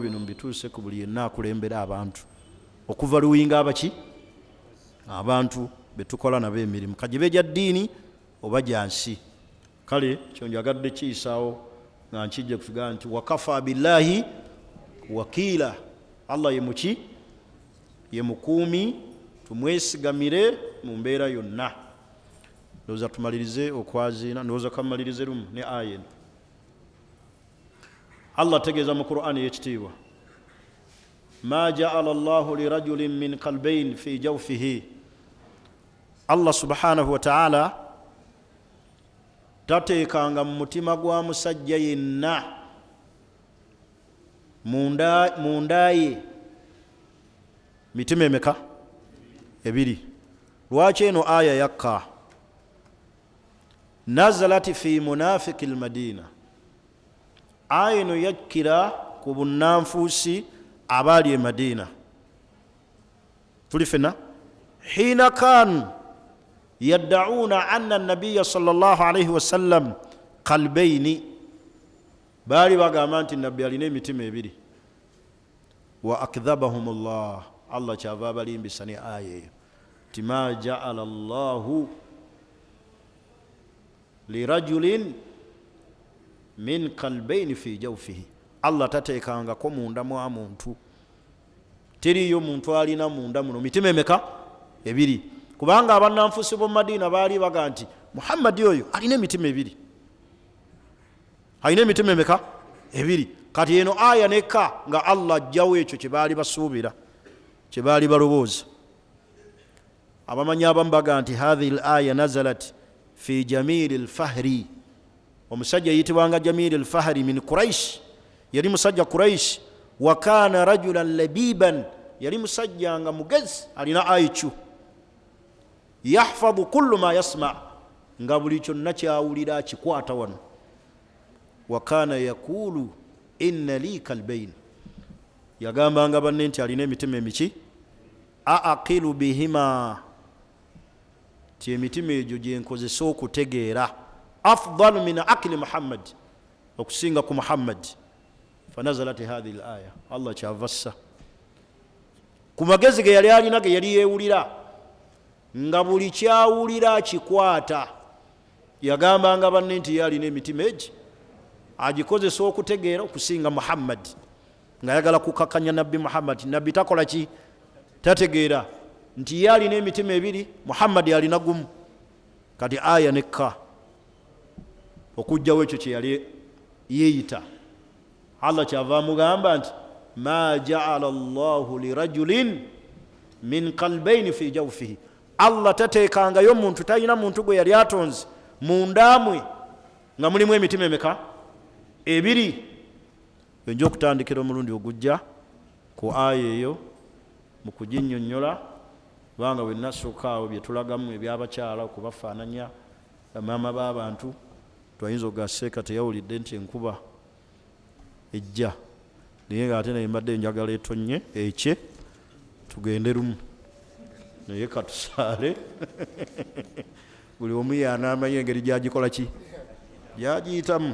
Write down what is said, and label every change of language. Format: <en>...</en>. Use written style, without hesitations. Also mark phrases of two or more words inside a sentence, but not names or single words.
<lg>bino mbituuse ku buli yenna akulembera abantu okuva luwinga abaki abantu betukola nabo emirimu kajibe gya ddiini oba gyansi kale kyo njagadde kiyisaawo nga nkijja kutugaa nti</lg> <ar>وكفى بالله وكيلا</ar> <lg>Allah ye muki ye mukuumi tumwesigamire mu mbeera yonna ndowooza tumalirize okwaziina ndowooza kamalirize lumu ne aya eno Allah tegeeza mu Qur'ani y'ekitiibwa</lg> <ar>ما جعل الله لرجل من قلبين في جوفه</ar> <lg>Allah</lg> <ar>سبحانه وتعالى</ar> <lg>tateekanga mu mutima gwa musajja yenna munda ye mitima emeka ebiri lwaki eno aya yakka</lg> <ar>نزلت في منافقي</ar> <lg>almadina aya eno yakkira ku bunnanfuusi abaali e Madina tuli fena</lg> <ar>حين كانوا يدعون أن النبي صلى الله عليه وسلم قلبين</ar> <lg>baali bagamba nti nabbi alina emitima ebiri</lg> <ar>وأكذبهم</ar> <lg>Allah kyava abalimbisa ne aya eyo ti</lg> <ar>ما جعل الله لرجل من قلبين في جوفه</ar> <lg>Allah tateekangako munda mwa muntu teriyo muntu alina munda muno mitima emeka ebiri kubanga abannanfuusi b'omu Madiina baali baga nti Muhammadi oyo alina emitima ebiri alina emitima emeka ebiri kati eno aya nekka nga Allah ajjawo ekyo kye baali basuubira kye baali balowooza abamanyi abamu baga nti</lg> <ar>هذه الآية نزلت في</ar> <lg>Jamil al-Fahri omusajja yitibwanga Jamil al-Fahri min Quraish yali musajja Quraish</lg> <ar>وكان رجلا لبيبا</ar> <lg>yali musajja nga mugezi alina aichu</lg> <ar>يحفظ كل ما يسمع</ar> <lg>nga buli kyonna kyawulira kikwata wano wa</lg> <ar>كان يقول إن لي قلبين</ar> <lg>yagambanga banne nti alina emitima emiki</lg> <ar>أعقل بهما</ar> <lg>ti emitima egyo gyenkozesa okutegeera afdalu</lg> <ar>من عقل محمد</ar> <lg>okusinga ku Muhammad</lg> <ar>فنزلت هذه الآية</ar> <lg>Allah kyavassa ku magezi ge yali alina ge yali yeewulira nga buli kyawulira kikwata yagambanga banne nti yalina emitima egi agikozesa okutegeera okusinga Muhammad nga yagala kukakanya nabbi Muhammad nabbi takola ki tategeera nti yalina emitima ebiri Muhammad yalina gumu kati aya nekka okujjawo ekyo kye yali yeeyita. Allah kyava mugamba nti</lg> <ar>ما جعل الله لرجل من قلبين في جوفه,</ar> <lg>Allah tateekangayo muntu, talina muntu gwe yali atonze mundamwe nga mulimu emitima emeka? Ebiri. Nja okutandikira omulundi ogujja ku aya eyo mu kuginnyonnyola, kubanga bwe nasooka awo bye tulagamu ebyabakyala okubafaananya bamaama b'abantu, twayinza okugaseeka teyawulidde nti enkuba ejja, naye ng'ate naye mbadde njagala etonye ekye tugende lumu, naye katusaale buli omu y'anaamanya engeri gyagikola ki, gyagiyitamu.</lg>